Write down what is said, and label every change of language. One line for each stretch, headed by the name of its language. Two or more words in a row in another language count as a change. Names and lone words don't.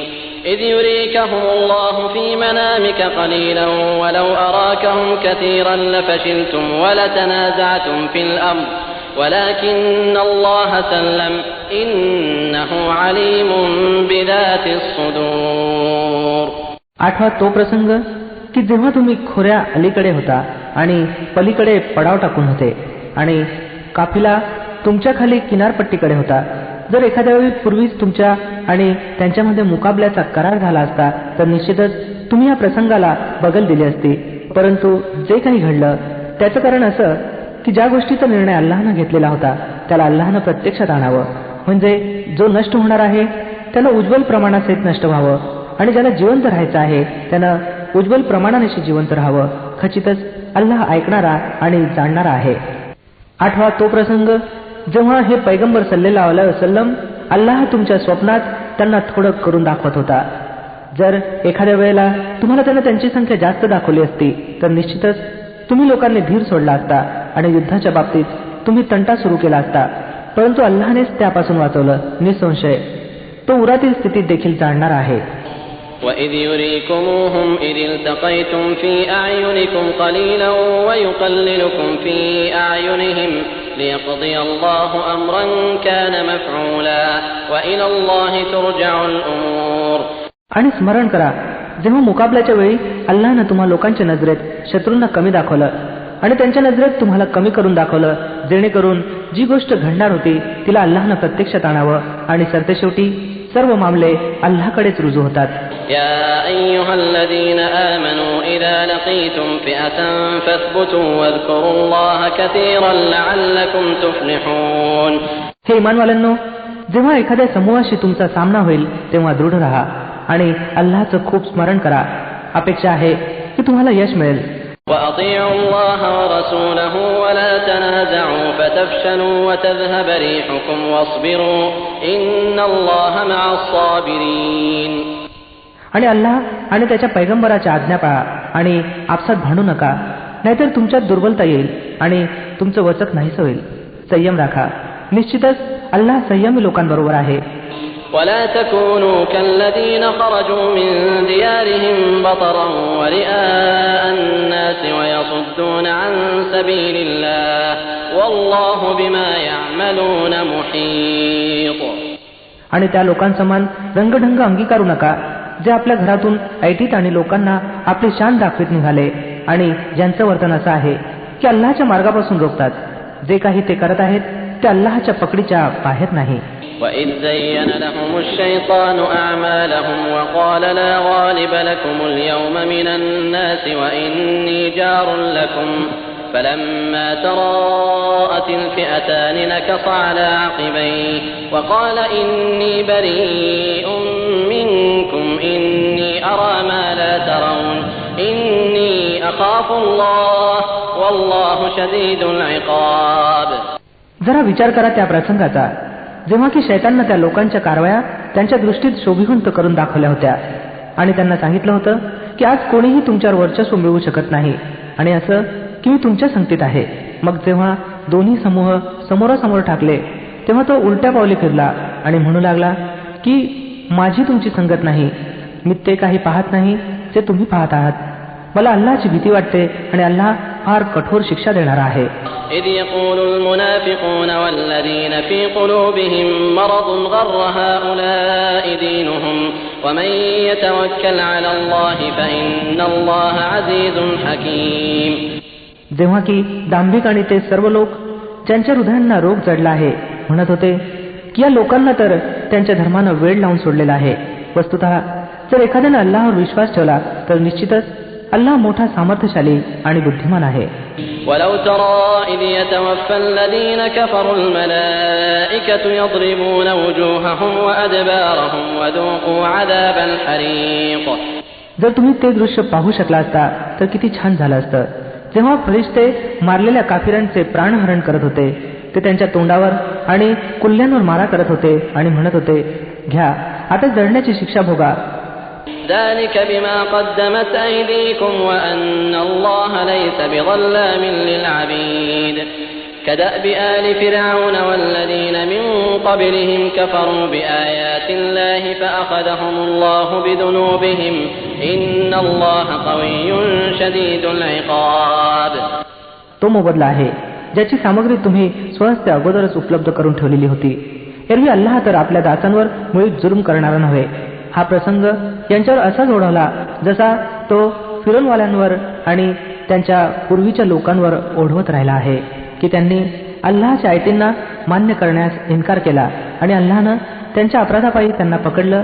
Arabic: إذ يريكهم الله في منامك قليلا ولو أراكهم كثيرا لفشلتم ولتنازعتم في الأمر ولكن الله سلم إنه عليم بذات الصدور.
Marathi: 8वा तो प्रसंग की जेव्हा तुम्ही खोऱ्या अलीकडे होता आणि पलीकडे पडाव टाकून होते आणि काफिला तुमच्या खाली किनारपट्टीकडे होता. जर एखाद्या वेळी पूर्वीच तुमच्या आणि त्यांच्यामध्ये मुकाबल्याचा करार झाला असता तर निश्चितच तुम्ही या प्रसंगाला बगल दिली असती. परंतु जे काही घडलं त्याचं कारण असं की ज्या गोष्टीचा निर्णय अल्लाहनं घेतलेला होता त्याला अल्लाहनं प्रत्यक्षात आणावं. म्हणजे जो नष्ट होणार आहे त्याला उज्ज्वल प्रमाणासहित नष्ट व्हावं आणि ज्याला जिवंत राहायचं आहे त्यानं उज्ज्वल प्रमाणानेशी जिवंत राहावं. खचितच अल्लाह ऐकणारा आणि जाणणारा आहे. 8वा तो प्रसंग जेव्हा हे पैगंबर
Arabic: صلى الله عليه وسلم
Marathi: अल्लाह तुमच्या स्वप्नात त्यांना थोडं करून दाखवत होता. जर एखाद्या वेळेला तुम्हाला त्यानं त्यांची संख्या जास्त दाखवली असती तर निश्चितच तुम्ही लोकांनी धीर सोडला असता आणि युद्धाच्या बाबतीत तुम्ही तंटा सुरू केला असता. परंतु अल्लाहनेच त्यापासून वाचवलं. निसंशय तो उरातील स्थितीत देखील जाणणारा आहे.
Arabic: وَإِذْ يُرِيكُمُوهُمْ إِذِ الْتَقَيْتُمْ فِي أَعْيُنِكُمْ قَلِيلًا وَيُقَلِّلُكُمْ فِي أَعْيُنِهِمْ لِيَقْضِيَ اللَّهُ أَمْرًا كَانَ مَفْعُولًا وَإِلَى اللَّهِ تُرْجَعُ الْأُمُورُ.
Marathi: आणि स्मरण करा जेव्हा मुकाबल्याच्या वेळी अल्लाहनं तुम्हा लोकांच्या नजरेत शत्रूंना कमी दाखवलं आणि त्यांच्या नजरेत तुम्हाला कमी करून दाखवलं जेणेकरून जी गोष्ट घडणार होती तिला अल्लाहनं प्रत्यक्षात आणावं आणि सरतेशेवटी सर्व मामले अल्लाहकडेच रुजू होतात.
Arabic: يا أيها الذين آمنوا إذا لقيتم فئة فاثبتوا واذكروا الله كثيرا لعلكم تفلحون.
Marathi: हे इमानवाल्यांनो जेव्हा एखाद्या समूहाशी तुमचा सामना होईल तेव्हा दृढ राहा आणि अल्लाहचं खूप स्मरण करा. अपेक्षा आहे की तुम्हाला यश मिळेल.
Arabic: وأطيعوا الله ورسوله ولا تنازعوا فتفشلوا وتذهب ريحكم واصبروا إن الله مع الصابرين.
Marathi: आणि अल्लाह आणि त्याच्या पैगंबराच्या आज्ञा पाळा आणि आपसात भांडू नका नाहीतर तुमच्यात दुर्बलता येईल आणि तुमचं वचक नाहीसं होईल. संयम राखा. निश्चितच अल्लाह संयमी लोकांबरोबर आहे.
Arabic: ولا تكونوا كالذين خرجوا من ديارهم بطرا ورئاء الناس ويصدون عن سبيل الله والله بما يعملون محيط.
Marathi: आणि त्या लोकांसमान रंगढंग अंगीकारू नका जे आपल्या घरातून ऐटीत आणि लोकांना आपली शान दाखवित निघाले आणि ज्यांचं वर्तन असं आहे की अल्लाहच्या मार्गापासून रोखतात. जे काही ते करत आहेत ते अल्लाहच्या पकडीच्या बाहेर नाही.
Arabic: وَإِذْ زَيَّنَ لَهُمُ الشَّيْطَانُ أَعْمَالَهُمْ وَقَالَ لَا غَالِبَ لَكُمُ الْيَوْمَ مِنَ النَّاسِ وَإِنِّي جَارٌ لَكُمْ فَلَمَّا تَرَاءَتِ الْفِئَتَانِ نَكَصَ عَلَى عَقِبَيْهِ وَقَالَ إِنِّي بَرِيءٌ مِنكُمْ إِنِّي أَرَى مَا لَا تَرَوْنَ إِنِّي أَخَافُ اللَّهَ وَاللَّهُ شَدِيدُ الْعِقَابِ.
Marathi: जरा विचार करा त्या प्रसंगाचा जेव्हा की शैताननं त्या लोकांच्या कारवाया त्यांच्या दृष्टीत शोभिवंत करून दाखवल्या होत्या आणि त्यांना सांगितलं होतं की आज कोणीही तुमच्यावर वर्चस्व मिळवू शकत नाही आणि असं की मी तुमच्या संगतीत आहे. मग जेव्हा दोन्ही समूह समोरासमोर ठाकले तेव्हा तो उलट्या पावली फिरला आणि म्हणू लागला की माझी तुमची संगत नाही, मी ते काही पाहत नाही जे तुम्ही पाहत आहात. मला अल्लाहची भीती वाटते आणि अल्लाह फार कठोर शिक्षा देणारा आहे.
Arabic: إذ يقول المنافقون والذين في قلوبهم مرض غر هؤلاء دينهم ومن يتوكل على الله فإن الله عزيز حكيم.
Marathi: जेव्हा की दांभिक आणि ते सर्व लोक ज्यांच्या हृदयांना रोग जडला आहे म्हणत होते की या लोकांना तर त्यांच्या धर्मानं वेळ लावून सोडलेला आहे. वस्तुतः जर एखाद्याने अल्लाहवर विश्वास ठेवला तर निश्चितच अल्लाह मोठा सामर्थ्यशाली आणि बुद्धिमान आहे.
Arabic: ولو ترى إذ يتوفى الذين كفروا الملائكة يضربون وجوههم وأدبارهم وذوقوا عذاب الحريق.
Marathi: जर तुम्ही ते दृश्य पाहू शकला असता तर किती छान झालं असतं. जेव्हा फरिश्ते मारलेल्या काफिरांचे प्राणहरण करत होते ते त्यांच्या तोंडावर आणि कुल्ल्यांवर मारा करत होते आणि म्हणत होते, घ्या आता जळण्याची शिक्षा भोगा.
Arabic: ذلك بما قدمت أيديكم وأن الله ليس بظلام للعبيد. كدأب آل فرعون والذين من قبلهم كفروا بآيات الله فأخذهم الله بذنوبهم إن الله قوي شديد العقاب.
Marathi: तो मोबदला आहे ज्याची सामग्री तुम्ही स्वहस्ते अगोदरच उपलब्ध करून ठेवलेली होती. एरवी अल्लाह तर आपल्या दासांवर मुळीच जुलूम करणारा नव्हे. हा प्रसंग यांच्यावर असाच ओढवला जसा तो फिरोनवाल्यांवर आणि त्यांच्या पूर्वीच्या लोकांवर ओढवत राहिला आहे की त्यांनी अल्लाहच्या आयतींना मान्य करण्यास इन्कार केला आणि अल्लाहनं त्यांच्या अपराधापायी त्यांना पकडलं.